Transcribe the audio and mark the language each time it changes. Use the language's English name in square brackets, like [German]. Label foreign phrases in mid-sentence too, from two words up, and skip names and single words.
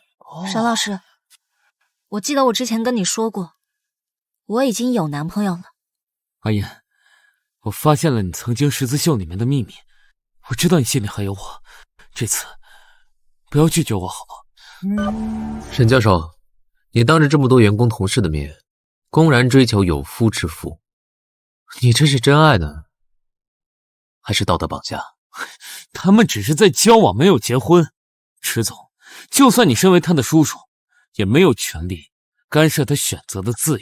[Chinese] 沈老師，我記得我之前跟你說過，我已經有男朋友了。阿言，我發現了你曾經十字繡裡面的秘密，我知道你心裡還有我，這次不要拒絕我好嗎？沈教授，你當着這麼多員工同事的面，公然追求有夫之婦，你這是真愛呢，還是道德綁架？他們只是在交往，沒有結婚。池總，就算你身為他的叔叔，也沒有權利干涉他選擇的自由。